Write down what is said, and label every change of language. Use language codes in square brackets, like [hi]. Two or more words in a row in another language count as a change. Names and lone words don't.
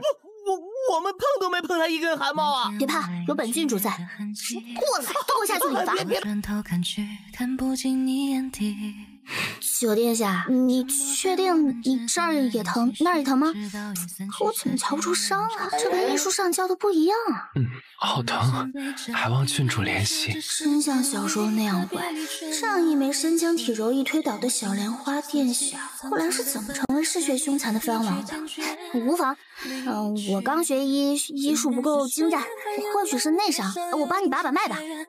[zh] 我们碰都没碰他一根汗毛啊！別怕，有本郡主在。過來，拖我下去理罰。轉頭看去，看不進你眼底。九殿下，你確定你這兒也疼，那兒也疼嗎？可我怎麼瞧不出傷啊？這跟藝術上教的不一樣啊。好疼，還望郡主憐惜。真像小說那樣怪，上一枚身強體柔一推倒的小蓮花殿下，後來是怎麼成為嗜血兇殘的藩王的？無妨，我剛學醫術不夠精湛，或許是內傷，我幫你把脈吧。